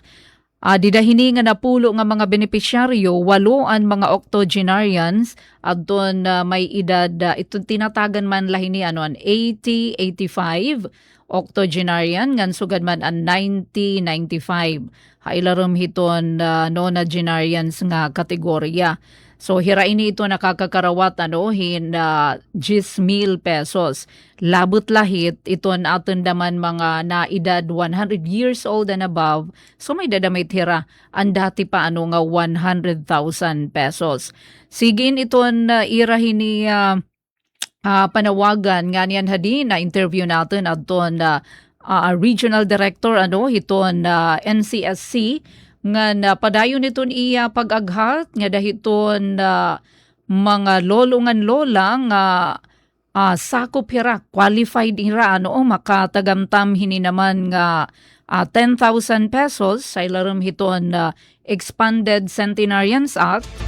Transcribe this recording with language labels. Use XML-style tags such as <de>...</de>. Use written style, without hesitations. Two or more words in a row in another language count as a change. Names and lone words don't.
<war>Didahini nga napulo nga mga benepisyaryo 8 ang mga octogenarians adton may edad iton tinatagan man lahini 80, 85 octogenarian ngan sugad man an 90, 95. Hailarum hiton nonagenarians nga kategorya. So hiraini ito nakakakarawat 10,000 pesos. Labot lahit iton aton daman mga naedad</war> <en>100 years old and above.</en> <war>So may dadamit hira ang dati pa nga 100,000 pesos. Sigin iton irahin ni panawagan nga niyan hadi na interview natin aton regional director hiton NCSC nga napadayon niton iya pag-aghat nga dahiton mga lolongan lola nga sakop hira qualified hira makatagamtam hini naman nga 10,000 pesos sa ilarum hiton Expanded Centenarians Act.</war>